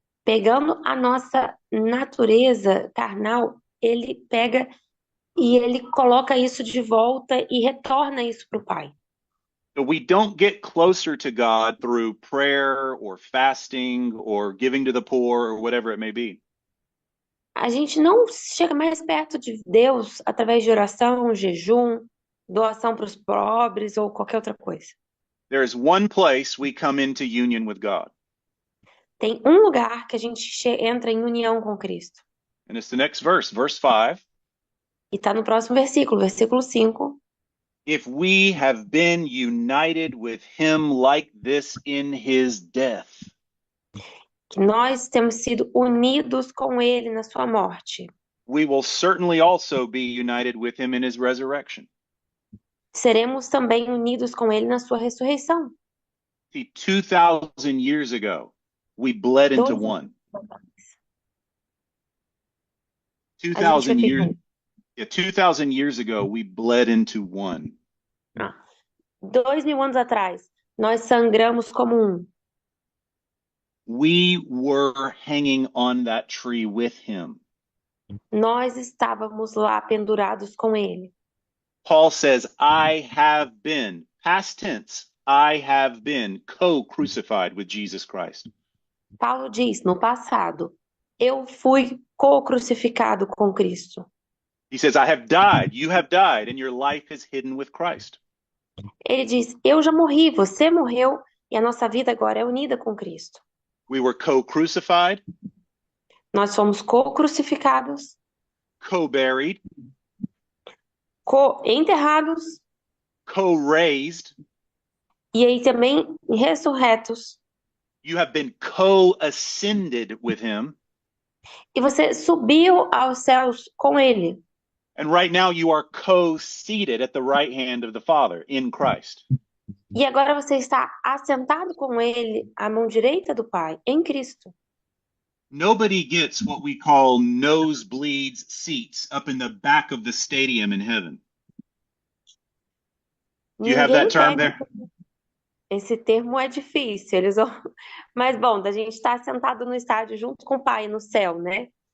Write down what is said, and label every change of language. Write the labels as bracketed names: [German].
[Portuguese] pegando a nossa natureza carnal, ele pega e ele coloca isso de volta e retorna isso para o Pai. [English] So we don't get closer to God through prayer or fasting or giving to the poor or whatever it may be. [Portuguese] A gente não chega mais perto de Deus através de oração, jejum, doação para os pobres ou qualquer outra coisa. [English] There is one place we come into union with God, [Portuguese] Tem um lugar que a gente entra em união com Cristo. [English] and it's the next verse, verse 5. [Portuguese] E está no próximo versículo, versículo 5. [English] If we have been united with him like this in his death, [Portuguese] Que nós temos sido unidos com ele na sua morte. [English] we will certainly also be united with him in his resurrection. [Portuguese] Seremos também unidos com ele na sua ressurreição. [English] See, 2,000 years ago, we bled into one. 2,000 years, 2,000 years ago, we bled into one. [Portuguese] 2.000 anos atrás, nós sangramos como um. [English] We were hanging on that tree with him. [Portuguese] Nós estávamos lá pendurados com ele. [English] Paul says, I have been, past tense, I have been co-crucified with Jesus Christ. [Portuguese] Paulo diz, no passado, eu fui co-crucificado com Cristo. [English] He says, I have died, you have died, and your life is hidden with Christ. [Portuguese] Ele diz, eu já morri, você morreu, e a nossa vida agora é unida com Cristo. [English] We were co-crucified, [Portuguese] Nós fomos co-crucificados, [English] co-buried, [Portuguese] co-enterrados, [English] co-raised. [Portuguese] e aí também ressurretos. [English] You have been co-ascended with him. [Portuguese] E você subiu aos céus com ele. [English] And right now you are co-seated at the right hand of the Father in Christ. [Portuguese] E agora você está assentado com ele à mão direita do Pai, em Cristo. [English] Nobody gets what we call nosebleeds seats up in the back of the stadium in heaven. Do you have that term there? [Portuguese] Esse termo é difícil, mas bom, da gente estar sentado no estádio junto com o Pai no céu, né?